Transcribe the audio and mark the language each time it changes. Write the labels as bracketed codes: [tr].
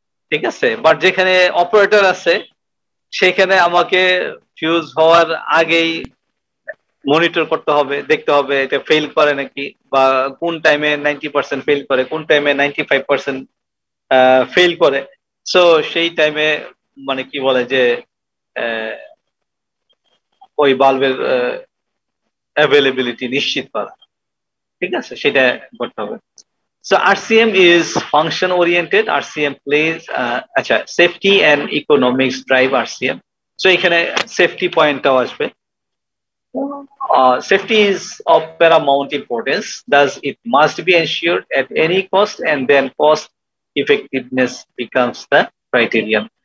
[bn] ঠিক আছে, বাট যেখানে অপারেটর আছে সেখানে আমাকে ফিউজ হওয়ার আগেই মনিটর করতে হবে, দেখতে হবে এটা ফেল করে নাকি, বা কোন টাইমে 90% ফেল করে, কোন টাইমে 95% ফেল করে। সো সেই টাইমে মানে কি বলে যে ওই বাল্বের অ্যাভেলেবিলিটি নিশ্চিত করা। ঠিক আছে, সেটা করতে হবে। [en] So RCM is function oriented. RCM plays safety and economics drive RCM. [bn] So এখানে safety পয়েন্টটাও আসবে। [en] Safety is of paramount importance, thus it must be ensured at any cost, and then cost effectiveness becomes the criterion.